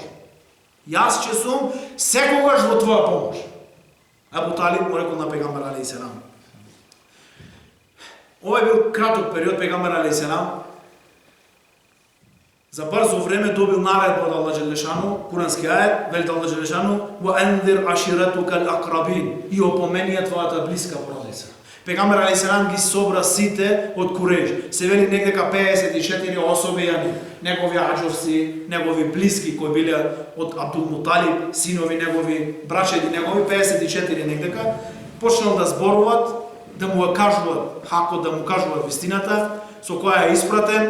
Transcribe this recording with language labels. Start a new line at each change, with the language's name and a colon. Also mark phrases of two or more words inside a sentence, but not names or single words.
Macedonian: Јас ќе сум секогаш во твоја помош. Ебу Талиб му рекол на пегамбер
Arabic: عليه السلام.
Macedonian: Ова бил краток период, пегамбер алейхи селам за брзо време добил наредба од
Arabic: الله جل شأنه,
Macedonian: курански ајет, вели
Arabic: الله جل شأنه: "وأنذر عشيرتك الأقربين",
Macedonian: и опомени твојата блиска породица. Пегамбер алейхиссалам ги собра сите од Куреж. Се вели негдека 54 особи, негови аџурси, негови блиски кои биле од Абдул Муталиб, синови негови, брачеди негови, 54 негдека, почнал да зборуваат, да му ја кажуваат хакот, да му кажуваат вистината, со која е испратен.